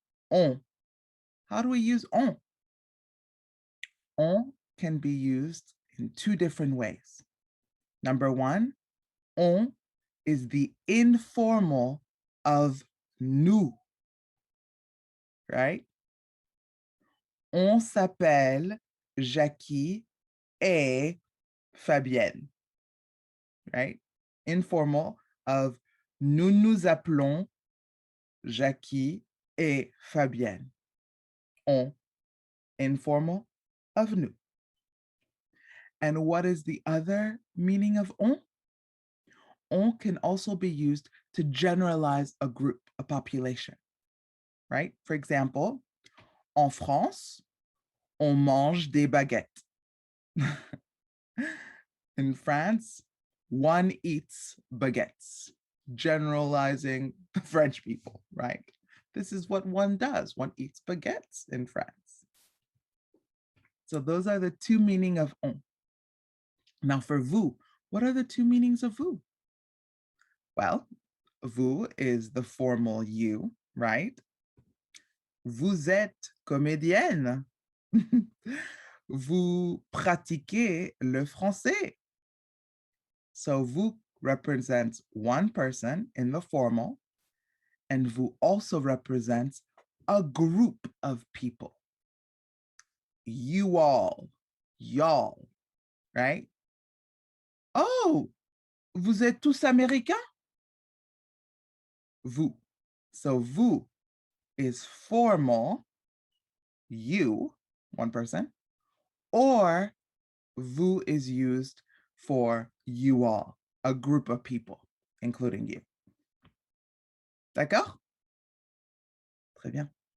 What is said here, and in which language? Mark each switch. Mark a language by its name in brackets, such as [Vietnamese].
[English] On. How do we use on? On can be used in two different ways. Number one, on is the informal of nous, right? [French] On s'appelle Jackie et Fabienne, right? [English] informal of [French] nous nous appelons Jackie et Fabienne. [English] On, informal of nous. And what is the other meaning of on? On can also be used to generalize a group, a population, right? For example, [French] en France, on mange des baguettes. [English] In France, one eats baguettes, generalizing the French people, right? This is what one does. One eats baguettes in France. So those are the two meanings of on. Now for vous, what are the two meanings of vous? Well, vous is the formal you, right? [French] Vous êtes comédienne. Vous pratiquez le français. [English] So vous represents one person in the formal, and vous also represents a group of people. You all, y'all, right? [French] Oh, vous êtes tous américains? Vous. [English] So vous is formal, you, one person, or vous is used for you all, a group of people, including you. [French] D'accord? Très bien.